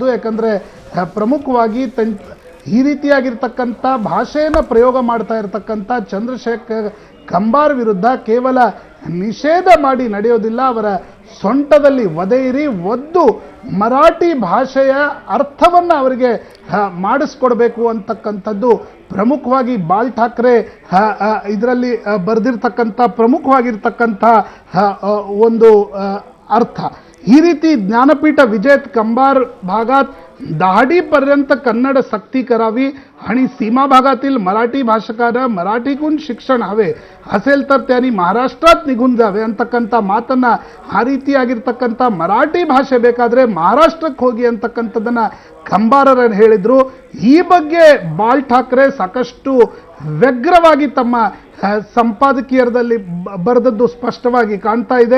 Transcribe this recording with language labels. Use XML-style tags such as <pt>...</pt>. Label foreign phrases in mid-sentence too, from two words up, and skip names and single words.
<kn>ಯಾಕಂದರೆ ಪ್ರಮುಖವಾಗಿ ಈ ರೀತಿಯಾಗಿರ್ತಕ್ಕಂಥ ಭಾಷೆಯನ್ನು ಪ್ರಯೋಗ ಮಾಡ್ತಾ ಇರತಕ್ಕಂಥ ಚಂದ್ರಶೇಖರ್ ಕಂಬಾರ್ ವಿರುದ್ಧ ಕೇವಲ ನಿಷೇಧ ಮಾಡಿ ನಡೆಯೋದಿಲ್ಲ, ಅವರ ಸೊಂಟದಲ್ಲಿ ಒದೆಯಿರಿ, ಒದ್ದು ಮರಾಠಿ ಭಾಷೆಯ ಅರ್ಥವನ್ನು ಅವರಿಗೆ ಮಾಡಿಸ್ಕೊಡ್ಬೇಕು ಅಂತಕ್ಕಂಥದ್ದು ಪ್ರಮುಖವಾಗಿ ಬಾಲ್ ಠಾಕ್ರೆ ಇದರಲ್ಲಿ ಬರೆದಿರ್ತಕ್ಕಂಥ ಪ್ರಮುಖವಾಗಿರ್ತಕ್ಕಂಥ ಒಂದು ಅರ್ಥ. ಈ ರೀತಿ</kn> <mr>ज्ञानपीठ विजेत कंबार भागात दहाडीपर्यंत कन्नड सक्ती करावी आणि सीमा भागातील मराठी भाषकांना मराठीतून शिक्षण हवे असेल तर त्यांनी महाराष्ट्रात निघून जावे</mr> <kn>ಅಂತಕ್ಕಂಥ ಮಾತನ್ನ, ಆ ರೀತಿಯಾಗಿರ್ತಕ್ಕಂಥ ಮರಾಠಿ ಭಾಷೆ ಬೇಕಾದರೆ ಮಹಾರಾಷ್ಟ್ರಕ್ಕೆ ಹೋಗಿ ಅಂತಕ್ಕಂಥದ್ದನ್ನು ಕಂಬಾರರು ಹೇಳಿದರು. ಈ ಬಗ್ಗೆ ಬಾಲ್ ಠಾಕ್ರೆ ಸಾಕಷ್ಟು ವ್ಯಗ್ರವಾಗಿ ತಮ್ಮ ಸಂಪಾದಕೀಯರದಲ್ಲಿ ಬರೆದದ್ದು ಸ್ಪಷ್ಟವಾಗಿ ಕಾಣ್ತಾ ಇದೆ.</kn>